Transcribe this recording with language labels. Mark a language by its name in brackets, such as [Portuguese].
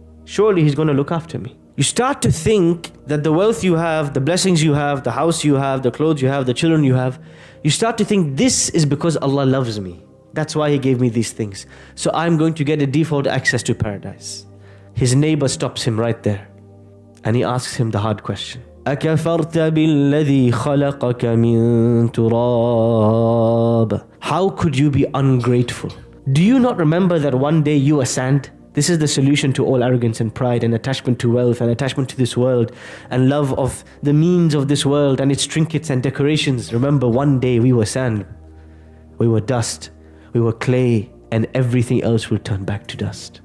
[English] Surely He's going to look after me. You start to think that the wealth you have, the blessings you have, the house you have, the clothes you have, the children you have, you start to think this is because Allah loves me. That's why He gave me these things. So I'm going to get a default access to paradise. His neighbor stops him right there. And he asks him the hard question. [Arabic] أكفرت بالذي خلقك من تراب. [English] How could you be ungrateful? Do you not remember that one day you were sand? This is the solution to all arrogance and pride and attachment to wealth and attachment to this world and love of the means of this world and its trinkets and decorations. Remember, one day we were sand, we were dust, we were clay, and everything else will turn back to dust.